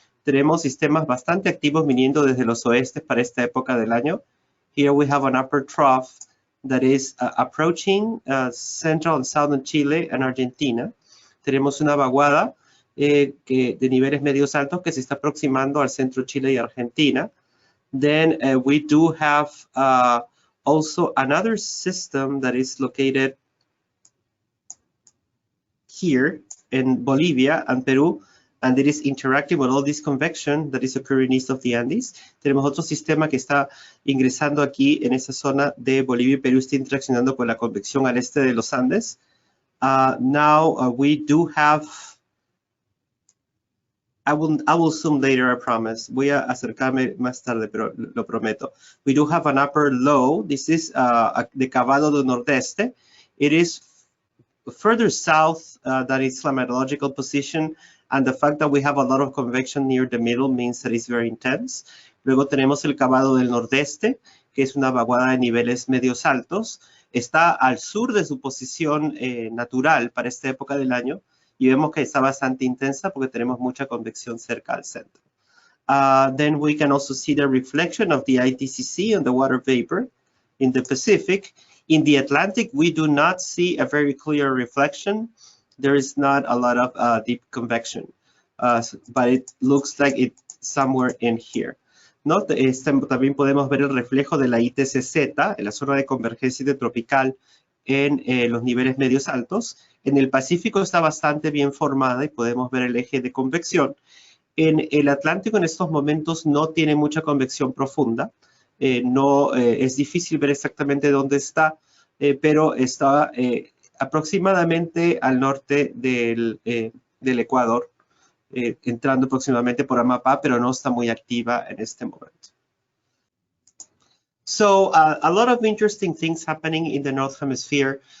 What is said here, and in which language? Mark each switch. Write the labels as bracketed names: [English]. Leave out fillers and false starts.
[Spanish] Tenemos sistemas bastante activos viniendo desde los oestes para esta época del año. [English] Here we have an upper trough that is approaching central and southern Chile and Argentina. [Spanish] Tenemos una vaguada de niveles medios altos que se está aproximando al centro Chile y Argentina. [English] Then we do have also another system that is located here in Bolivia and Peru, and it is interacting with all this convection that is occurring east of the Andes. [Spanish] Tenemos otro sistema que está ingresando aquí en esa zona de Bolivia y Perú, está interaccionando con la convección al este de los Andes. [English] We do have, I will zoom later, I promise. [Spanish] Voy a acercarme más tarde, pero lo prometo. [English] We do have an upper low. This is the Cavado do Nordeste. It is further south, that is climatological position, and the fact that we have a lot of convection near the middle means that it's very intense. [Spanish] Luego tenemos el Cavado del Nordeste, que es una vaguada de niveles medios altos. Está al sur de su posición natural para esta época del año, y vemos que está bastante intensa porque tenemos mucha convección cerca al centro. [English] Then we can also see the reflection of the ITCZ on the water vapor in the Pacific. In the Atlantic, we do not see a very clear reflection. There is not a lot of deep convection, but it looks like it's somewhere in here. [Spanish] ¿No? También podemos ver el reflejo de la ITCZ, en la zona de convergencia intertropical, en los niveles medios altos. En el Pacífico está bastante bien formada y podemos ver el eje de convección. En el Atlántico en estos momentos no tiene mucha convección profunda. Es difícil ver exactamente dónde está, pero está aproximadamente al norte del Ecuador, entrando aproximadamente por Amapá, pero no está muy activa en este momento. [English] So a lot of interesting things happening in the Northern Hemisphere.